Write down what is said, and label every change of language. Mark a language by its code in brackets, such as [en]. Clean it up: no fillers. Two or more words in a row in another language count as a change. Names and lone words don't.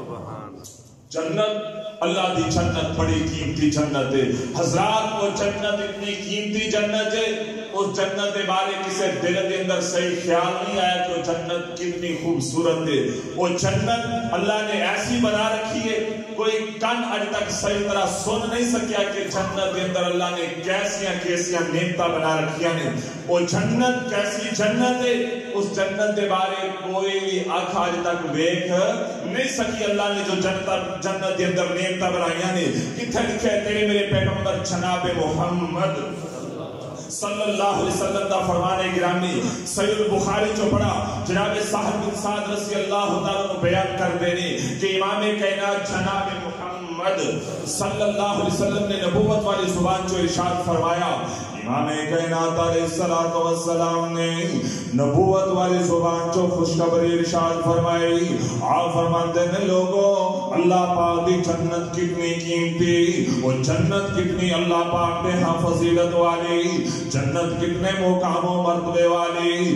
[ur] جنت اللہ دی جنت بڑی قیمتی جنت ہے حضرات، وہ جنت اتنی قیمتی جنت ہے، اس جنت کے بارے کسی دل کے اندر صحیح خیال نہیں آیا کہ وہ جنت کتنی خوبصورت ہے۔ وہ جنت اللہ نے ایسی بنا رکھی ہے کوئی کن اج تک صحیح طرح سن نہیں سکیا کہ جنت کے اندر اللہ نے [pa] کیسیاں کیسیاں نعمتاں بنا رکھیاں نے۔ [ur] وہ جنت کیسی جنت ہے، اس جنت کے بارے کوئی بھی آنکھ آج تک دیکھ نہیں سکی۔ اللہ نے جو جنت کے اندر [pa] نعمتاں بنائیاں نے، [ur] کتنے لکھے تیرے میرے پیغمبر جناب محمد صلی اللہ علیہ وسلم دا فرمان گرامی صحیح البخاری جو پڑھا جناب صاحب بن سعد رضی اللہ تعالیٰ کو بیان کر دینے کہ امام کائنات جناب محمد صلی اللہ علیہ وسلم نے نبوت والی زبان جو ارشاد فرمایا، امام کائنات علیہ السلام نے نبوت والی زبان جو خوشخبری ارشاد فرمائی، آپ فرماتے ہیں لوگوں اللہ پاک دی جنت کتنی قیمتی، وہ جنت کتنی اللہ پاک نے ہاں فضیلت والی، جنت کتنے مقام و مرتبے والی۔